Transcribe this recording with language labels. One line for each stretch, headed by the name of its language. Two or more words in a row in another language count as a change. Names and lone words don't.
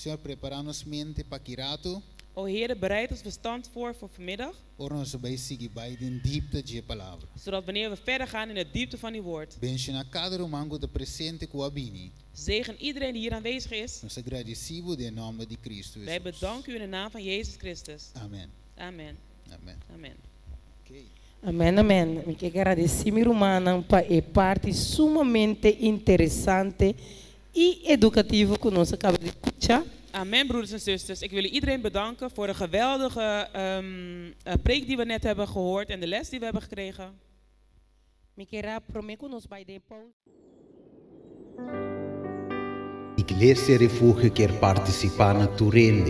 Dutch: O Heer, bereid ons verstand voor vanmiddag. Zodat wanneer we verder gaan in de diepte van uw woord. Zegen iedereen die hier aanwezig is. Wij bedanken u in de naam van Jezus Christus. Amen. Amen. Amen. Amen. Okay.
Portuguese: Amém, amém. Me quero agradecer, minha irmã, para a parte sumamente interessante e educativa que nós acabamos de escutar.
Dutch: Amen, broeders en zusters. Ik wil iedereen bedanken voor de geweldige preek die we net hebben gehoord en de les die we hebben gekregen.
Portuguese: Iglesia Refugio quer participar na Turende.